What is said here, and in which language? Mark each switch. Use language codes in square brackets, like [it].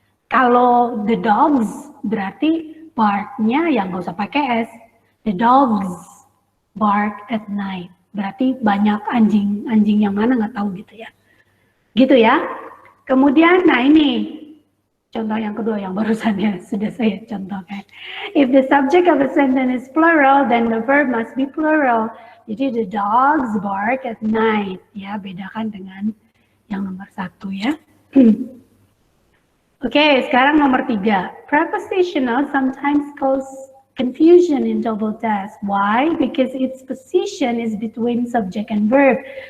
[id] Kalau the dogs berarti bark-nya yang nggak usah pakai S. [en] The dogs bark at night. [id] Berarti banyak anjing yang mana nggak tahu gitu ya. Gitu ya. Kemudian, nah ini contoh yang kedua yang barusan ya sudah saya contohkan. [en] If the subject of a sentence is plural, then the verb must be plural. [id] Jadi [en] the dogs bark at night. [id] Ya, bedakan dengan yang nomor 1 ya. Oke, sekarang nomor 3. [en] Prepositional sometimes cause confusion in double test. Why? Because its position is between subject and verb.